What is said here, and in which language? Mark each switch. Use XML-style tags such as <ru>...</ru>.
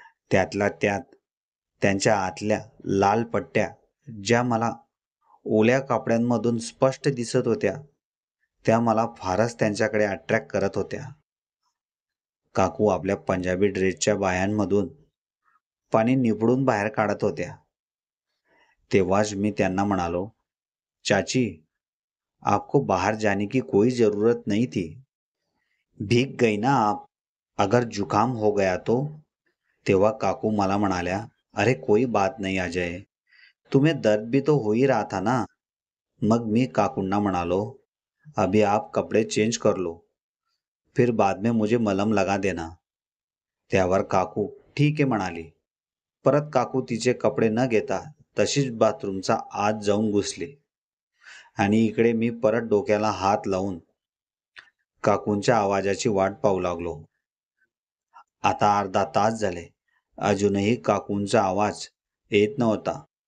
<mr>त्यातल्या त्यात त्यांच्या आतल्या लाल पट्ट्या ज्या मला ओल्या कपड्यांमधून स्पष्ट दिसत होत्या त्या मला फारच त्यांच्याकडे अट्रॅक्ट करत होत्या. काकू आपल्या पंजाबी ड्रेसच्या बाह्यांमधून पाणी निपडून बाहेर काढत होत्या. तेव्हाच मी त्यांना म्हणालो,</mr> <hi>चाची, आपको बाहर जाने की कोई जरूरत नहीं थी. भीग गई ना आप, अगर जुकाम हो गया तो.</hi> <mr>तेव्हा काकू मला म्हणाल्या,</mr> <hi>अरे कोई बात नहीं अजय, तुम्हें दर्द भी तो हो ही रहा था ना.</hi> <mr>मग मी काकूंना म्हणालो,</mr> <hi>अभी आप कपड़े चेंज कर लो, फिर बाद में मुझे मलम लगा देना.</hi> <mr>त्यावर काकू ठीक आहे म्हणाली. परत काकू तिचे कपडे न घेता तशीच बाथरूमचा आत जाऊन घुसली आणि इकडे मी परत डोक्याला हात लावून काकूंच्या आवाजाची वाट पाहू लागलो. आता अर्धा तास झाले, अजूनही काकूंचा आवाज येत नव्हता.</mr>